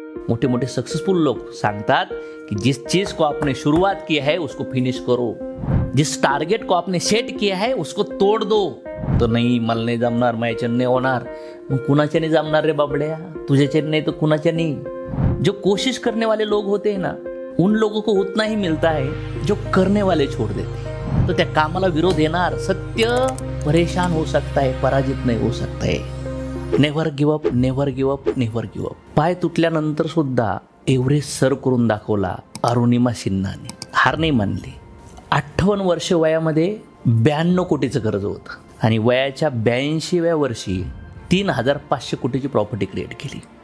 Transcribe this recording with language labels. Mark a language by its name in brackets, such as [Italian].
[Marathi] मोठे मोठे [Hindi] सक्सेसफुल लोग सांगतात कि जिस चीज को आपने शुरुआत की है उसको फिनिश करो, जिस टारगेट को आपने सेट किया है उसको तोड़ दो. [Marathi] तो नाही मला नाही जमणार, माझ्याच्याने नाही होणार. मग कुणाच्या नाही जमणार रे बाबड्या, तुझ्याच्या नाही तो कुणाच्या नाही. [Hindi] जो कोशिश करने वाले लोग होते हैं ना, उन लोगों को उतना ही मिलता है जो करने वाले छोड़ देते हैं. [Marathi] तो त्या कामाला विरोध येणार. [Hindi] सत्य परेशान हो सकता है, पराजित नहीं हो सकता है. [English] never give up, never give up, [Marathi] never give up. पाय तुटल्यानंतर सुद्धा एव्हरेस्ट सर करून दाखवला अरुणिमा सिन्हाने. हार नाही मानली. 58 वर्ष वयामध्ये 92 कोटीचं कर्ज होतं आणि वयाच्या 82व्या वर्षी 3500 कोटीची प्रॉपर्टी क्रिएट केली.